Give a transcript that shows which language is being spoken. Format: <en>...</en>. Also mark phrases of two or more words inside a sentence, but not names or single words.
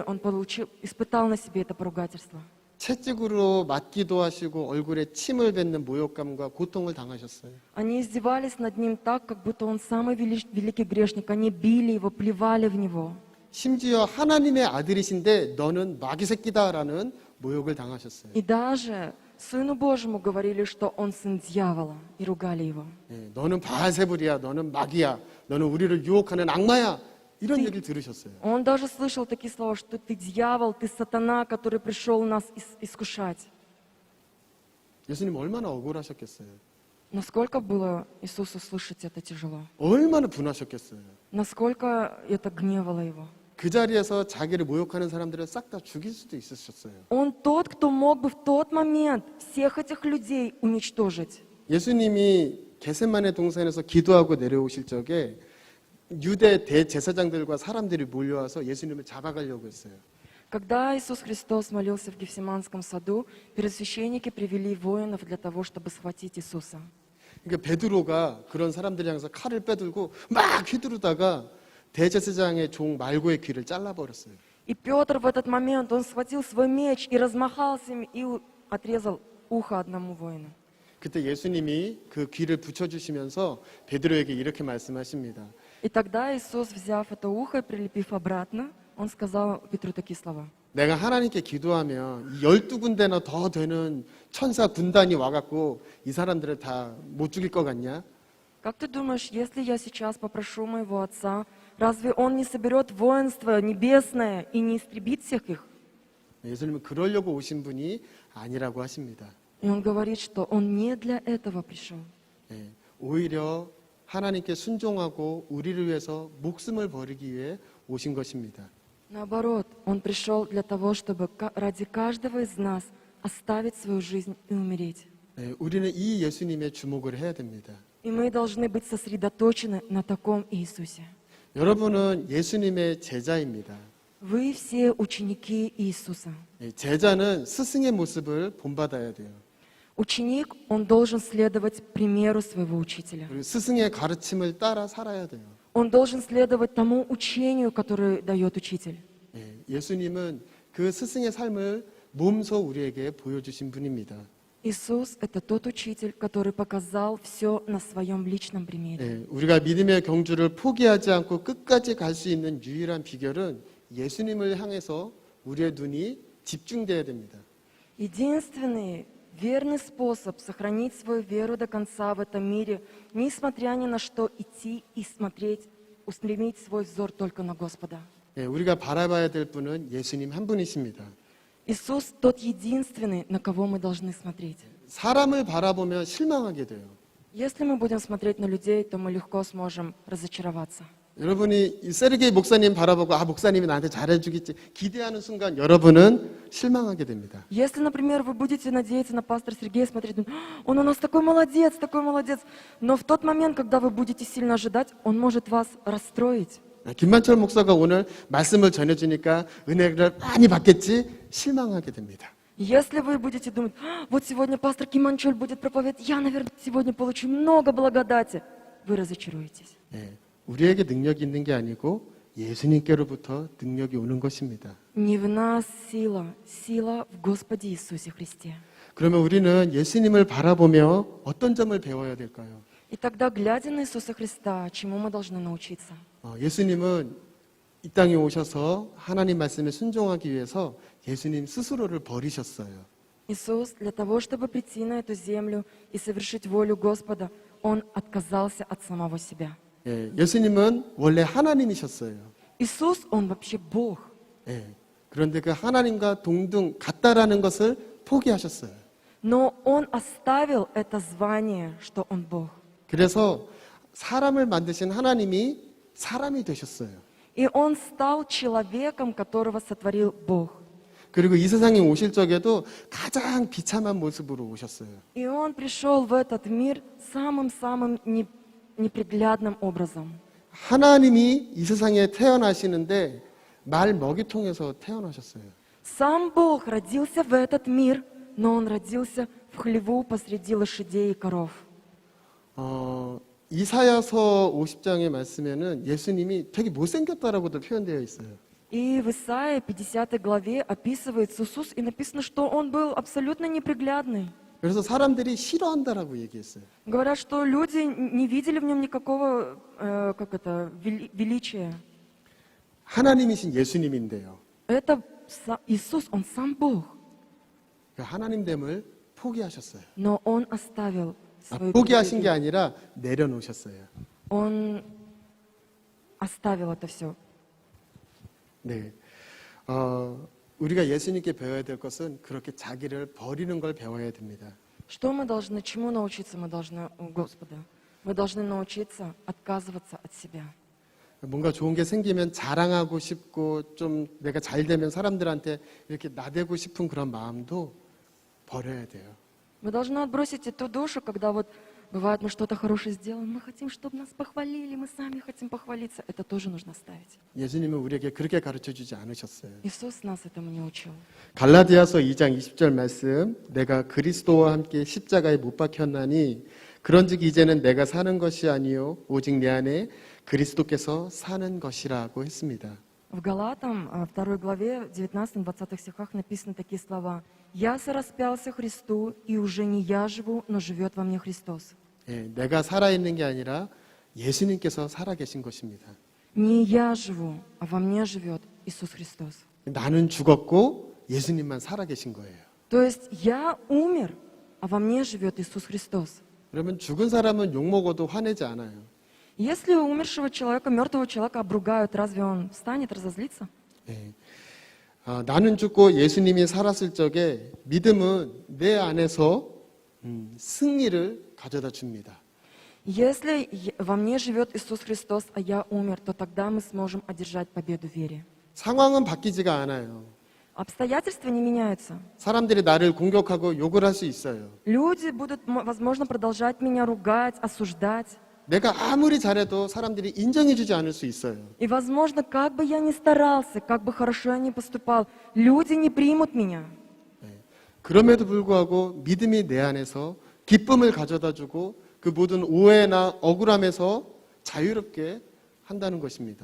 <ru>Он испытал на себе это поругательство.</ru> <ko>채찍으로 맞기도 하시고 얼굴에 침을 뱉는 모욕감과 고통을 당하셨어요.</ko> <ru>Они издевались над Ним так, как будто Он самый великий грешник. Они били Его, плевали в Него.</ru> <ko>심지어 하나님의 아들이신데 너는 마귀 새끼다라는 모욕을 당하셨어요.</ko> <ru>И даже Сыну Божьему говорили, что Он сын дьявола, и ругали Его.</ru> <ko>예, 너는 바알세불이야, 너는 마귀야, 너는 우리를 유혹하는 악마야 이런 얘기를 들으셨어요.</ko> <ru>Он даже слышал такие слова, что ты дьявол, ты сатана, который пришел нас искушать.</ru> <ko>예수님 얼마나 억울하셨겠어요.</ko> <ru>Насколько было Иисусу слышать это тяжело?</ru> <ko>얼마나 분하셨겠어요.</ko> <ru>Насколько это гневало Его?</ru> <ko>그 자리에서 자기를 모욕하는 사람들을 싹 다 죽일 수도 있으셨어요.</ko> <ru>Он тот, кто мог бы в тот момент всех этих людей уничтожить.</ru> <ko>예수님이 겟세마네 동산에서 기도하고 내려오실 적에 유대 대제사장들과 사람들이 몰려와서 예수님을 잡아가려고 했어요.</ko> <ru>Когда Иисус Христос молился в Гефсиманском саду, первосвященники привели воинов для того, чтобы схватить Иисуса.</ru> <ko>그러니까 베드로가 그런 사람들이 향해서 칼을 빼들고 막 휘두르다가 대제사장의 종 말고의 귀를 잘라버렸어요.</ko> <ru>И Петр в этот момент, он схватил свой меч и размахался им и отрезал ухо одному воину.</ru> <ko>그때 예수님이 그 귀를 붙여주시면서 베드로에게 이렇게 말씀하십니다.</ko> <ru>И тогда Иисус, взяв это ухо и прилепив обратно, он сказал Петру такие слова.</ru> <ko>내가 하나님께 기도하면 이 12군데나 더 되는 천사 군단이 와갖고 이 사람들을 다 못 죽일 것 같냐?</ko> <ru>Как ты думаешь, если я сейчас попрошу моего отца, разве он не соберет воинство небесное и не истребит всех их?</ru> <ko>예수님은 그러려고 오신 분이 아니라고 하십니다.</ko> <ru>И он говорит, что он не для этого пришел.</ru> <ko>예, 오히려 하나님께 순종하고 우리를 위해서 목숨을 버리기 위해 오신 것입니다.</ko> <ru>Наоборот, он пришел для того, чтобы ради каждого из нас оставить свою жизнь и умереть.</ru> <ko>예, 우리는 이 예수님에 주목을 해야 됩니다.</ko> <ru>И мы должны быть сосредоточены на таком Иисусе.</ru> <ko>여러분은 예수님의 제자입니다.</ko> <ru>Вы все ученики Иисуса.</ru> <ko>예, 제자는 스승의 모습을 본받아야 돼요.</ko> <ru>Ученик, он должен следовать примеру своего учителя.</ru> <ko>그리고 스승의 가르침을 따라 살아야 돼요.</ko> <ru>Он должен следовать тому учению, которое дает учитель.</ru> <ko>예, 예수님은 그 스승의 삶을 몸소 우리에게 보여주신 분입니다.</ko> <ru>Иисус – это тот учитель, который показал все на своем личном примере.</ru> <ko>예, 우리가 믿음의 경주를 포기하지 않고 끝까지 갈 수 있는 유일한 비결은 예수님을 향해서 우리의 눈이 집중돼야 됩니다.</ko> <ru>Единственный верный способ сохранить свою веру до конца в этом мире, несмотря ни на что, идти и смотреть, устремить свой взор только на Господа.</ru> <ko>예, 우리가 바라봐야 될 분은 예수님 한 분이십니다.</ko> <ru>Иисус – тот единственный, на кого мы должны смотреть.</ru> <ko>사람을 바라보면 실망하게 돼요.</ko> <ru>Если мы будем смотреть на людей, то мы легко сможем разочароваться.</ru> <ko>여러분이 이 세르게이 목사님 바라보고 목사님이 나한테 잘해주겠지 기대하는 순간 여러분은 실망하게 됩니다.</ko> <ru>Если, например, вы будете надеяться на пастора Сергея, смотреть, думать, он у нас такой молодец, но в тот момент, когда вы будете сильно ожидать, он может вас расстроить.</ru> <ko>김만철 목사가 오늘 말씀을 전해주니까 은혜를 많이 받겠지 실망하게 됩니다.</ko> <ru>Если вы будете думать, вот сегодня пастор Киманчоль будет проповедовать, я, наверное, сегодня получу много благодати, вы разочаруетесь.</ru> <ko>예, 우리에게 능력이 있는 게 아니고 예수님께로부터 능력이 오는 것입니다.</ko> <ru>Не в нас сила, сила в Господе Иисусе Христе.</ru> <ko>그러면 우리는 예수님을 바라보며 어떤 점을 배워야 될까요?</ko> <ru>И тогда, глядя на Иисуса Христа, чему мы должны научиться?</ru> <ko>예수님은 이 땅에 오셔서 하나님 말씀에 순종하기 위해서 예수님 스스로를 버리셨어요.</ko> <ru>Иисус для того, чтобы прийти на эту землю и совершить волю Господа, Он отказался от самого себя.</ru> <ko>예, 예수님은 원래 하나님이셨어요.</ko> <ru>Иисус, Он вообще Бог.</ru> <ko>예, 그런데 그 하나님과 동등 같다라는 것을 포기하셨어요.</ko> <ru>Но Он оставил это звание, что Он Бог.</ru> <ko>그래서 사람을 만드신 하나님이 사람이 되셨어요.</ko> <ru>И Он стал человеком, которого сотворил Бог.</ru> <ko>그리고 이 세상에 오실 적에도 가장 비참한 모습으로 오셨어요.</ko> <ru>И Он пришел в этот мир самым-самым неприглядным образом.</ru> <ko>하나님이 이 세상에 태어나시는데 말 먹이통에서 태어나셨어요.</ko> <ru>Сам Бог родился в этот мир, но Он родился в хлеву посреди лошадей и коров.</ru> <ko>이사야서 50장의 말씀에는 예수님이 되게 못생겼다라고도 표현되어 있어요.</ko> <ru>И в Исаии 50 главе описывается Иисус, и написано, что Он был абсолютно неприглядный.</ru> <ko>그래서 사람들이 싫어한다라고 얘기했어요.</ko> <ru>Говорят, что люди не видели в Нем никакого величия.</ru> <ko>하나님이신 예수님인데요.</ko> <ru>Это Иисус, Он сам Бог,</ru> <ko>그 하나님됨을 포기하셨어요.</ko> <ru>но Он оставил свою</ru> <ko>포기하신 게</ko> <ru>привилегию.</ru> <ko>아니라 내려놓으셨어요.</ko> <ru>Он оставил это все.</ru> <ko>네. 우리가 예수님께 배워야 될 것은 그렇게 자기를 버리는 걸 배워야 됩니다.</ko> <ru>Что мы должны, чему научиться мы должны у Господа? Мы должны научиться отказываться от себя.</ru> <ko>뭔가 좋은 게 생기면 자랑하고 싶고 좀 내가 잘 되면 사람들한테 이렇게 나대고 싶은 그런 마음도 버려야 돼요.</ko> <ru>Мы должны отбросить эту душу, когда вот бывает, мы что-то хорошее сделаем, мы хотим, чтобы нас похвалили, мы сами хотим похвалиться. Это тоже нужно ставить.</ru> <ko>예수님은 우리에게 그렇게 가르쳐주지 않으셨어요.</ko> <ru>Иисус нас этому не учил.</ru> <ko>갈라디아서 2장 20절 말씀, 내가 그리스도와 함께 십자가에 못 박혔나니 그런즉 이제는 내가 사는 것이 아니요 오직 내 안에 그리스도께서 사는 것이라고 했습니다.</ko> <ru>В Галатам, 2 главе, 19-20 стихах написаны такие слова. «Я сораспялся Христу, и уже не я живу, но живет во мне Христос».</ru> <ko>예, 내가 살아있는 게 아니라 예수님께서 살아계신 것입니다.</ko> <ru>Не я живу, а во мне живет Иисус Христос.</ru> <ko>나는 죽었고 예수님만 살아계신 거예요.</ko> <ru>То есть я умер, а во мне живет Иисус Христос.</ru> <ko>그러면 죽은 사람은 욕먹어도 화내지 않아요.</ko> <ru>Если умершего человека, мертвого человека обругают, разве он встанет, разозлится?</ru> <ko>예. 나는 죽고 예수님이 살았을 적에 믿음은 내 안에서 승리를 가져다 줍니다.</ko> <ru>Если во мне живет Иисус Христос, а я умер, то тогда мы сможем одержать победу в вере.</ru> <ko>상황은 바뀌지가 않아요.</ko> <ru>Обстоятельства не меняются.</ru> <ko>사람들이 나를 공격하고 욕을 할 수 있어요.</ko> <ru>Люди будут, возможно, продолжать меня ругать, осуждать.</ru> <ko>내가 아무리 잘해도 사람들이 인정해주지 않을 수 있어요.</ko> <ru>И, возможно, как бы я ни старался, как бы хорошо я ни поступал, люди не примут меня.</ru> <ko>그럼에도 불구하고 믿음이 내 안에서 기쁨을 가져다주고 그 모든 오해나 억울함에서 자유롭게 한다는 것입니다.</ko>